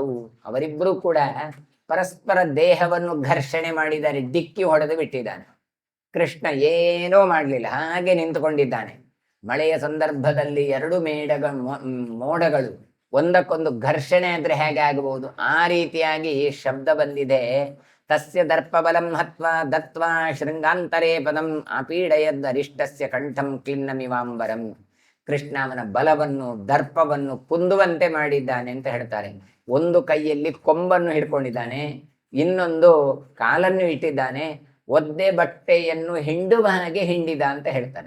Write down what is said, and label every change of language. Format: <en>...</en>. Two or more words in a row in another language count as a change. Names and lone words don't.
<kn>ಅವರಿಬ್ಬರೂ ಕೂಡ ಪರಸ್ಪರ ದೇಹವನ್ನು ಘರ್ಷಣೆ ಮಾಡಿದ್ದಾರೆ, ಡಿಕ್ಕಿ ಹೊಡೆದು ಬಿಟ್ಟಿದ್ದಾನೆ. ಕೃಷ್ಣ ಏನೂ ಮಾಡಲಿಲ್ಲ, ಹಾಗೆ ನಿಂತುಕೊಂಡಿದ್ದಾನೆ. ಮಳೆಯ ಸಂದರ್ಭದಲ್ಲಿ ಎರಡು ಮೋಡಗಳು ಒಂದಕ್ಕೊಂದು ಘರ್ಷಣೆ ಅಂದ್ರೆ ಹೇಗೆ ಆಗಬಹುದು, ಆ ರೀತಿಯಾಗಿ ಶಬ್ದ ಬಂದಿದೆ.</kn> <sa>ತಸ್ಯ ದರ್ಪಬಲಂ ಹತ್ವಾ ದತ್ವಾ ಶೃಂಗಾಂತರೇ ಪದಂ ಆಪೀಡಯದ್ ಅರಿಷ್ಟಸ್ಯ ಕಂಠಂ ಕ್ಲಿನ್ನಮಿವಾಂಬರಂ.</sa> <kn>ಕೃಷ್ಣ ಅವನ ಬಲವನ್ನು ದರ್ಪವನ್ನು ಕುಂದುವಂತೆ ಮಾಡಿದ್ದಾನೆ ಅಂತ ಹೇಳ್ತಾರೆ. ಒಂದು ಕೈಯಲ್ಲಿ ಕೊಂಬನ್ನು ಹಿಡ್ಕೊಂಡಿದ್ದಾನೆ, ಇನ್ನೊಂದು ಕಾಲನ್ನು ಇಟ್ಟಿದ್ದಾನೆ, ಒದ್ದೆ ಬಟ್ಟೆಯನ್ನು ಹಿಂಡುವ ಹಾಗೆ ಹಿಂಡಿದ ಅಂತ ಹೇಳ್ತಾರೆ.</kn>